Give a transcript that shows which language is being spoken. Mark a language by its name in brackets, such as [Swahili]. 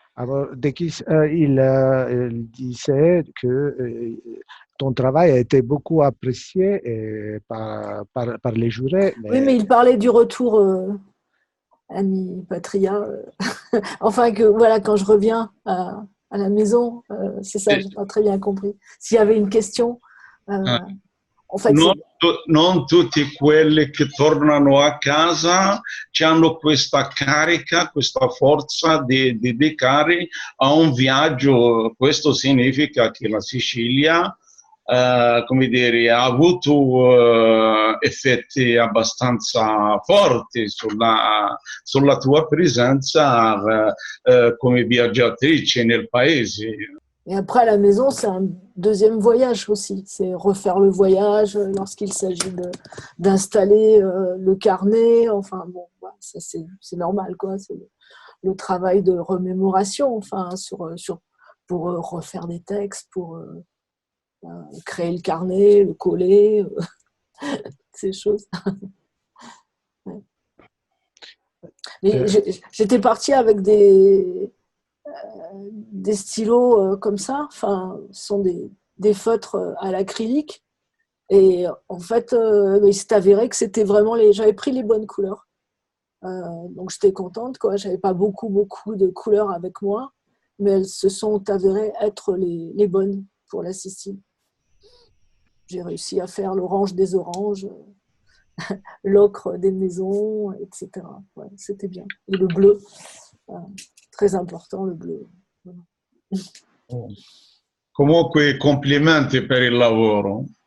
[French] Amordekis, il disait que ton travail a été beaucoup apprécié par les jurés. Oui, mais il parlait du retour Ami Patria. Enfin, que voilà, quand je reviens à la maison, c'est ça, j'ai pas très bien compris. S'il y avait une question, en fait, [Italian] non tutti quelli che tornano a casa hanno questa carica, questa forza di dedicare a un viaggio. Questo significa che la Sicilia, come dire, ha avuto effetti abbastanza forti sulla tua presenza come viaggiatrice nel paese. [French] Et après, à la maison, c'est un deuxième voyage aussi. C'est refaire le voyage lorsqu'il s'agit d'installer le carnet. Enfin, bon, ça c'est normal, quoi. C'est le travail de remémoration, enfin, pour refaire des textes, pour créer le carnet, le coller, ces choses. Ouais. Mais j'étais partie avec des stylos comme ça, enfin, ce sont des feutres à l'acrylique, et en fait, il s'est avéré que c'était vraiment j'avais pris les bonnes couleurs, donc j'étais contente, quoi. J'avais pas beaucoup de couleurs avec moi, mais elles se sont avérées être les bonnes pour la Sicile. J'ai réussi à faire l'orange des oranges, l'ocre des maisons, etc. Ouais, c'était bien. Et le bleu, très important, le bleu. [Italian] Comunque, complimenti per il lavoro.